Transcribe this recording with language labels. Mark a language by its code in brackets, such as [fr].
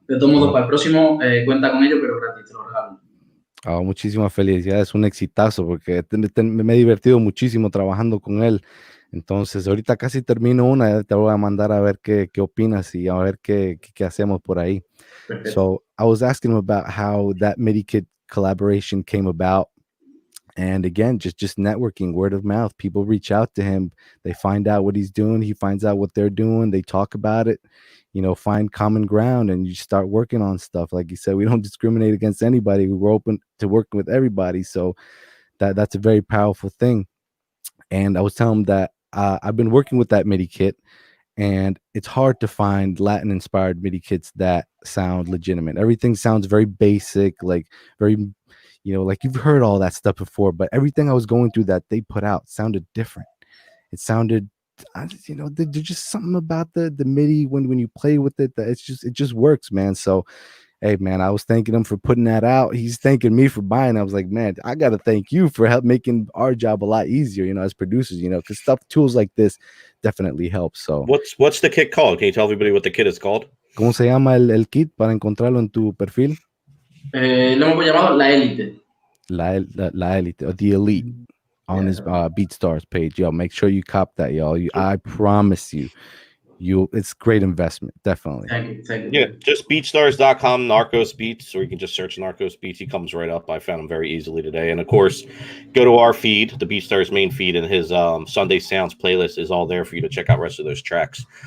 [es] De todos modos, oh, para el próximo cuenta con ello, pero gratis, te lo regalo. muchísimas felicidades, un exitazo, porque me he divertido muchísimo trabajando con él. Entonces, ahorita casi termino una, ya te voy a mandar a ver qué opinas y a ver qué hacemos por ahí. Perfecto. [en] So I was asking him about how that MIDI kit collaboration came about. And again, just networking, word of mouth. People reach out to him, they find out what he's doing, he finds out what they're doing, they talk about it, find common ground, and you start working on stuff. Like you said, we don't discriminate against anybody. We're open to working with everybody. So that's a very powerful thing. And I was telling him that I've been working with that MIDI kit, and it's hard to find Latin inspired MIDI kits that sound legitimate. Everything sounds very basic, like very, like you've heard all that stuff before, but everything I was going through that they put out sounded different. It sounded, there's just something about the MIDI when you play with it that it just works, man. So hey, man, I was thanking him for putting that out. He's thanking me for buying. I was like, man, I got to thank you for making our job a lot easier, as producers, because tools like this definitely help. So, What's the kit called? Can you tell everybody what the kit is called? [es] ¿cómo se llama el kit para encontrarlo en tu perfil? Lo hemos llamado La Élite. [en] La Elite, or the Elite, on his BeatStars page. Yo, make sure you cop that, y'all. I promise you, it's great investment, definitely. Thank you. Yeah, just beatstars.com, Narcos Beats, or you can just search Narcos Beats. He comes right up. I found him very easily today. And of course, go to our feed, the BeatStars main feed, and his Sunday Sounds playlist is all there for you to check out the rest of those tracks.